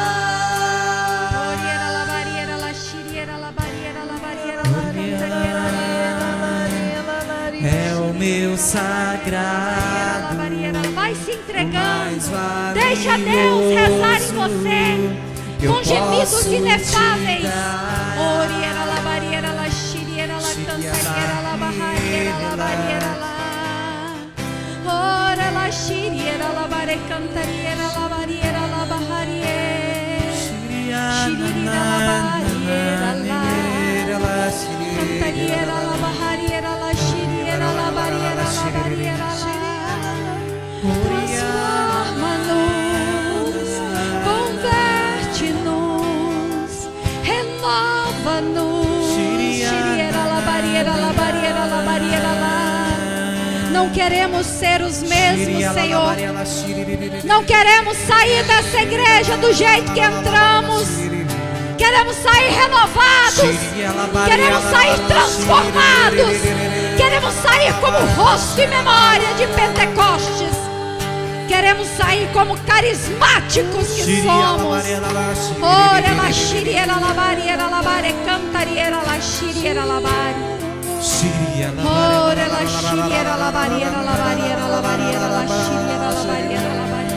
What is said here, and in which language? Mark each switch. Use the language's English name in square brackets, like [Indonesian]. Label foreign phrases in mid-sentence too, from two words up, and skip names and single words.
[Portuguese] É o meu sagrado. Vai se entregando. Deixa Deus rezar em você com gemidos inefáveis. Oriera la bariera la shiriera la cantariera la barriera la bariera la. Ora la shiriera la bare cantariera la bariera la barriera. Shiriera la barriera la. Cantariera la barriera la shiriera la bariera la bariera la. Transforma-nos, converte-nos, renova-nos. Shiriera la bariera la bariera la bariera la. Não queremos ser os mesmos, Senhor. Não queremos sair dessa igreja do jeito que entramos. Queremos sair renovados. Queremos sair transformados. Queremos sair como rosto e memória de Pentecostes. Queremos sair como carismáticos que somos. Ora la shiriera la bariera la bare cantariera la shiriera la bari. Ora la shiriera la bariera la bariera la bariera la shiriera la bariera la bari.